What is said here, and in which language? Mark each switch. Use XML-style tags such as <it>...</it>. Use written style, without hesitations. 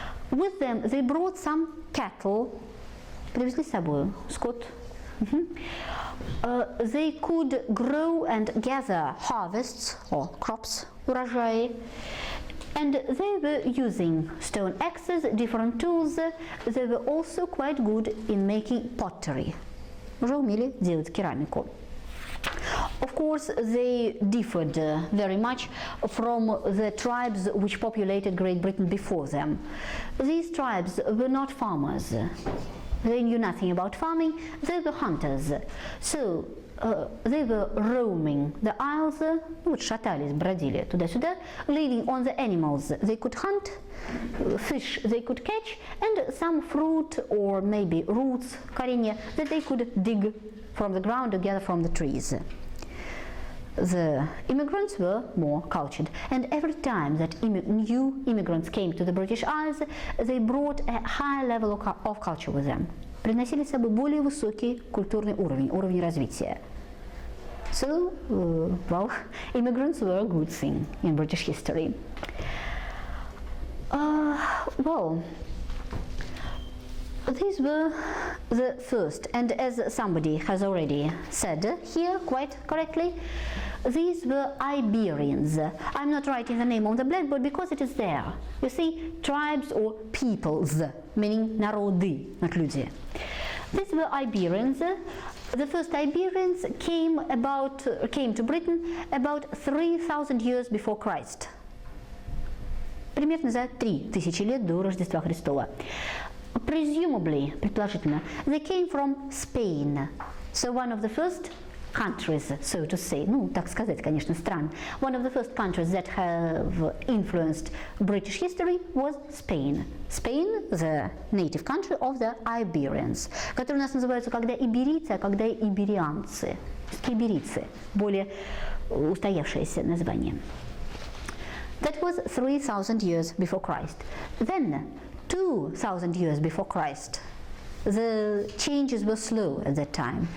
<en>With them, they brought some cattle,</en> <ru>привезли с собой скот.</ru> <en>They could grow and gather harvests or crops, урожаи, and they were using stone axes, different tools. They were also quite good in making pottery.</en> <ru>Уже умели делать керамику.</ru> <en>Of course, they differed very much from the tribes which populated Great Britain before them. These tribes were not farmers. They knew nothing about farming, they were hunters. So, they were roaming the isles,</en> <ru>вот шатались, бродили туда-сюда,</ru> <en>living on the animals they could hunt, fish they could catch, and some fruit or maybe roots, коренья, that they could dig from the ground or gather from the trees. The immigrants were more cultured, and every time that new immigrants came to the British Isles, they brought a higher level of culture with them.</en> <ru>Приносили с собой более высокий культурный уровень развития.</ru> <en>So, well, immigrants were a good thing in British history. Well, these were the first, and as somebody has already said here quite correctly, these were Iberians. I'm not writing the name on the blackboard because it is there. You see, tribes or peoples, meaning народы, not люди. These were Iberians. The first Iberians came to Britain about 3,000 years before Christ.</en> <ru>Примерно за 3000 лет до Рождества Христова.</ru> <en>Presumably, предположительно, they came from Spain. So one of the first countries, so to say,</en> <ru>ну, так сказать, конечно, стран.</ru> <en>One of the first countries that have influenced British history was Spain. Spain, the native country of the Iberians,</en> <ru>которые у нас называются когда иберийцы, а когда иберианцы. Иберийцы, более устоявшееся название.</ru> <en>That was 3,000 years before Christ. Then, 2,000 years before Christ, the changes were slow at that time.</en>